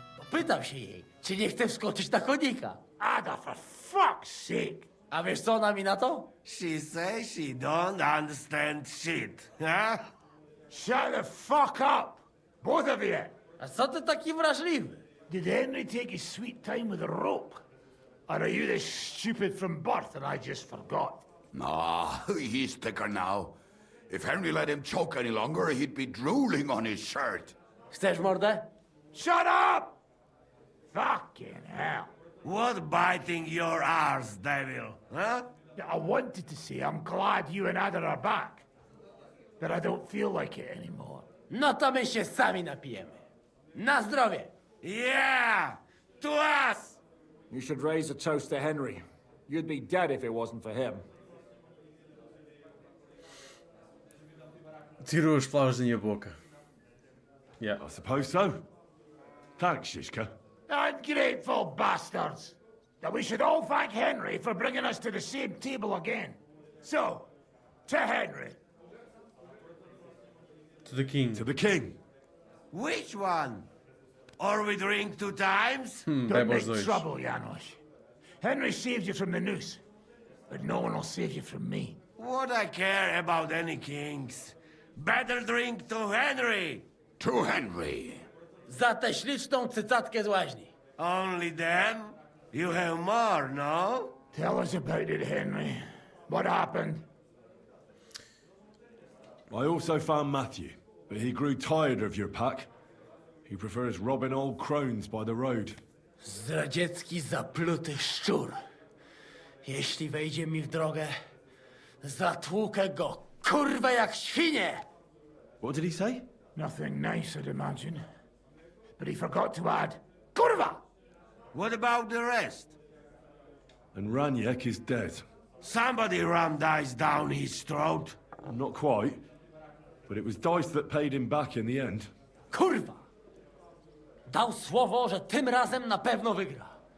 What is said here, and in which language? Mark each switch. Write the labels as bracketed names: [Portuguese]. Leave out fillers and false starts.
[Polish] Pytam się jej, czy nie chce wskoczyć na konika. [English] Ada, for fuck's sake. [Polish] A wiesz co ona mi na to? [English] She says she don't understand shit, huh? Shut the fuck up, both of you. [Polish] A co ty taki wrażliwy? [English] Did Henry take his sweet time with a rope? Or are you this stupid from birth and I just forgot? Nah, he's thicker now. If Henry let him choke any longer, he'd be drooling on his shirt. [Polish] Chcesz mordę? [English] Shut up! Fucking hell. What biting your arse, devil, huh? I wanted to say I'm glad you and Ada are back. But I don't feel like it anymore. [Polish] No to my się sami napijemy. Na zdrowie! [English] Yeah! To us! You should raise a toast to Henry. You'd be dead if it wasn't for him. [Portuguese] Tirou as palavras da minha boca. [English] Yeah. I suppose so. Thanks, Shishka. Ungrateful bastards! That we should all thank Henry for bringing us to the same table again. So, To Henry. To the king. To the king. Which one? Or we drink 2 times? Don't [Portuguese] bebe [English] make [Portuguese] aos dois. [English] trouble, Janos. Henry saved you from the noose, but no one will save you from me. What I care about any kings? Better drink to Henry. To Henry. [Polish] Za tę śliczną cycatkę z łaźni. [English] Only them? You have more, no? Tell us about it, Henry. What happened? I also found Matthew, but he grew tired of your pack. He prefers robbing old crones by the road. [Polish] Zdradziecki, zapluty szczur. Jeśli wejdzie mi w drogę, zatłukę go, kurwa, jak świnie! [English] What did he say? Nothing nice, I'd imagine. But he forgot to add, Kurva! What about the rest? And Raniek is dead. Somebody rammed dice down his throat. Not quite, but it was dice that paid him back in the end. [Polish] Kurwa! Dał słowo, że tym razem na pewno wygra.